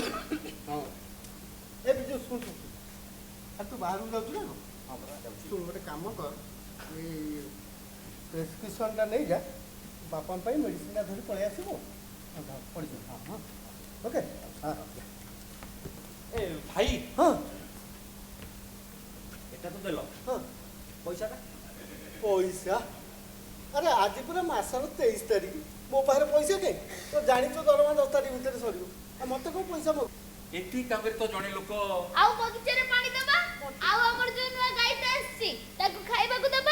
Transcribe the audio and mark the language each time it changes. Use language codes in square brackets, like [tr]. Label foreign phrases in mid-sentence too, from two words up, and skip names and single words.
[or] ହଁ ଏ ବିଜୁ ଶୁଣ ତୁ ବାହାରକୁ ଯାଉଛୁ ନା ଶୁଣ ଗୋଟେ କାମ କର ଏଇ ପ୍ରେସକ୍ରିପସନଟା ନେଇଯା ବାପାଙ୍କ ପାଇଁ ମେଡ଼ିସିନଟା ଧରି ପଳେଇ ଆସିବୁ ପଡ଼ିଯିବ ହଁ ହଁ ଓକେ ହଁ ଏ ଭାଇ ହଁ ଏଟା ତ ଦେଲ ହଁ পয়সাটা ପଇସା ଆରେ ଆଜି ପୁରା ମାସର 23 ତାରିଖ ମୋ ପାଖରେ ପଇସା କାହିଁ ତ ଜାଣିଛ ଦରମା 10 ତାରିଖ ଭିତରେ ସରିବ ଆଉ ମୋତେ କ'ଣ ପଇସା ମଗ ଏଠି କାମରେ ତ ଜଣେ ଲୋକ ଆଉ ବଗିଚାରେ ପାଣି ଦବା ଆଉ ଆମର ଯୋଉ ନୂଆ ଗାଈଟା ଆସିଛି ତାକୁ ଖାଇବାକୁ ଦବା।